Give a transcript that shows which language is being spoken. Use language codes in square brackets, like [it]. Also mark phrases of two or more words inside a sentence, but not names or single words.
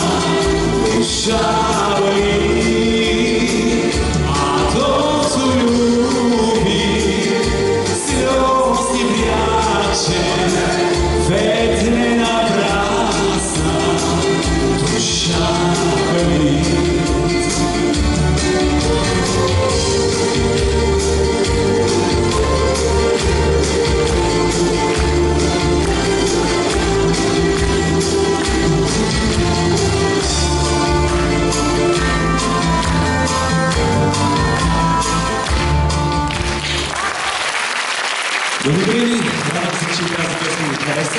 [ru] Душа болит, а тот, кто любит, слез не прячет, ведь не напрасно. Душа болит. [bg] Благодаря ви, надявам се, че тази песен ви хареса.